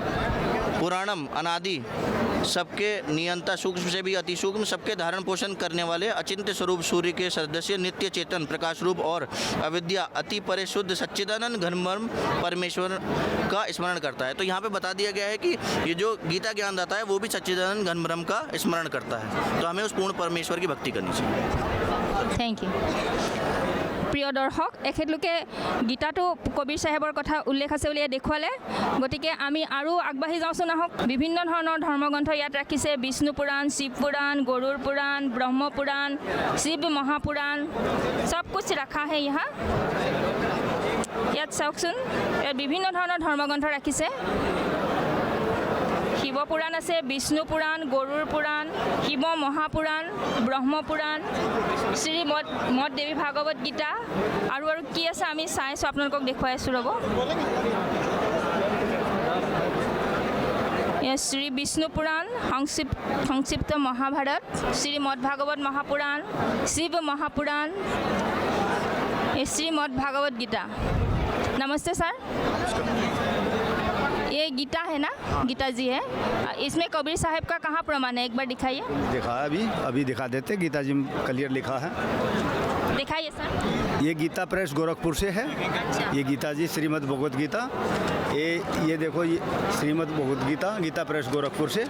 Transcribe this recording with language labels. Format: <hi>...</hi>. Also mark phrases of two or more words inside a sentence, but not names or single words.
<hi>पुराणम अनादि, सबके नियंता, सूक्ष्म से भी अति सूक्ष्म, सबके धारण पोषण करने वाले अचिंत्य स्वरूप सूर्य के सदस्य, नित्य चेतन प्रकाश रूप और अविद्या अति परिशुद्ध सच्चिदानंद घनब्रह्म परमेश्वर का स्मरण करता है। तो यहाँ पे बता दिया गया है कि ये जो गीता ज्ञान दाता है वो भी सच्चिदानंद घनब्रह्म का स्मरण करता है। तो हमें उस पूर्ण परमेश्वर की भक्ति करनी चाहिए।</hi> <en>thank you</en> <as>প্ৰিয় দৰ্শক, এখেতলোকে গীতাটো কবীৰ চাহেবৰ কথা উল্লেখ আছে বুলি দেখুৱালে। গতিকে আমি আৰু আগবাঢ়ি যাওঁচোন আহক। বিভিন্ন ধৰণৰ ধৰ্মগ্ৰন্থ ইয়াত ৰাখিছে।</as> <hi>বিষ্ণু পুৰাণ, শিৱ পুৰাণ, গৰুড় পুৰাণ, ব্ৰহ্ম পুৰাণ, শিৱ মহাপুৰাণ, सब कुछ रखा है यहाँ।</hi> <as>ইয়াত চাওকচোন, ইয়াত বিভিন্ন ধৰণৰ ধৰ্মগ্ৰন্থ ৰাখিছে। শিৱ পুৰাণ আছে, বিষ্ণু পুৰাণ, গৰুড় পুৰাণ, শিৱ মহাপুৰাণ, ব্ৰহ্ম পুৰাণ, শ্ৰী মদ দেৱী ভাগৱত গীতা আৰু কি আছে আমি চাই আছোঁ, আপোনালোকক দেখুৱাই আছোঁ ৰ'ব। শ্ৰী বিষ্ণু পুৰাণ, সংক্ষিপ্ত মহাভাৰত, শ্ৰীমদ ভাগৱত মহাপুৰাণ, শিৱ মহাপুৰাণ, শ্ৰীমদ ভাগৱত গীতা।</as> <hi>नमस्ते सर, ये गीता है ना? गीता जी है, इसमें कबीर साहब का कहाँ प्रमाण है, एक बार दिखाइए। दिखा अभी दिखा देते, गीता जी में क्लियर लिखा है। दिखाइए सर। ये गीता प्रेस गोरखपुर से है। ये गीता जी श्रीमद् भगवत गीता, ये देखो, ये श्रीमद् भगवत गीता, गीता प्रेस गोरखपुर से।</hi>